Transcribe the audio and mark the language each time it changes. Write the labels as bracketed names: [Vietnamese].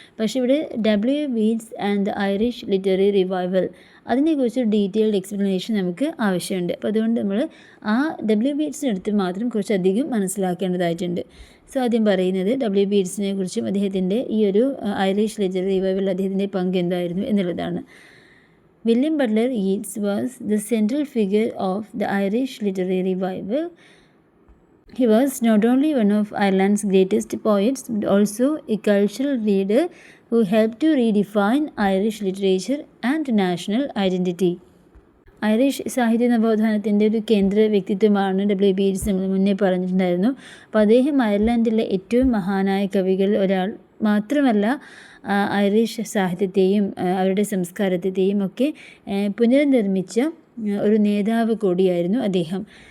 [Malayalam] പക്ഷേ ഇവിടെ W.B. Yeats and the Irish literary revival അതിനെക്കുറിച്ച് ഡീറ്റെയിൽഡ് എക്സ്പ്ലനേഷൻ നമുക്ക് ആവശ്യമുണ്ട്. അപ്പോൾ അതുകൊണ്ട് നമ്മൾ ആ W.B. Yeatsനെ അടുത്ത് മാത്രം കുറച്ചധികം മനസ്സിലാക്കേണ്ടതായിട്ടുണ്ട്. സോ ആദ്യം പറയുന്നത് W.B. Yeatsനെ കുറിച്ചും അദ്ദേഹത്തിൻ്റെ ഈ ഒരു ഐറിഷ് ലിറ്റററി റിവൈവൽ അദ്ദേഹത്തിൻ്റെ പങ്ക് എന്തായിരുന്നു എന്നുള്ളതാണ്. [English] William Butler Yeats was the central figure of the Irish literary revival. He was not only one of Ireland's greatest poets but also a cultural leader who helped to redefine Irish literature and national identity. [Malayalam] Irish സാഹിത്യ നവോത്ഥാനത്തിൻ്റെ ഒരു കേന്ദ്ര വ്യക്തിത്വമാണ് W B Yeats നമ്മൾ മുന്നേ പറഞ്ഞിട്ടുണ്ടായിരുന്നു. അപ്പോൾ അദ്ദേഹം അയർലൻഡിലെ ഏറ്റവും മഹാനായ കവികളിൽ ഒരാൾ മാത്രമല്ല, ഐറിഷ് സാഹിത്യത്തെയും അവരുടെ സംസ്കാരത്തെയും ഒക്കെ പുനർനിർമ്മിച്ച ഒരു നേതാവ് കൂടിയായിരുന്നു അദ്ദേഹം.